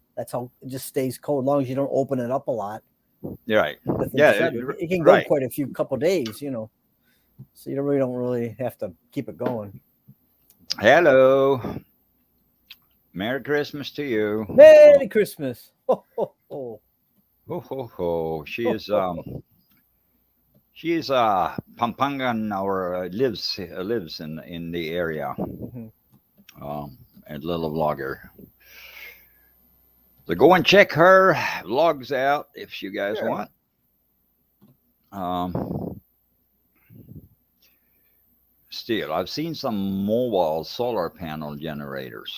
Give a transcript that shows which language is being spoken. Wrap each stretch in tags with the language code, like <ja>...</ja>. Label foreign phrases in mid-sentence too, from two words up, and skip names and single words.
<en>That's how it just stays cold. As long as you don't open it up a lot, you're right. the thing Yeah, shut. It can go right. quite a few couple days, so you don't really have to keep it going. Hello. Merry Christmas to you. Merry Christmas. Ho, ho, ho. Ho ho ho. She Ho, is ho, ho. Pampangan or lives in the area. Mhm. A little vlogger. So go and check her vlogs out if you guys Sure. want. Um, Still, I've seen some mobile solar panel generators.</en>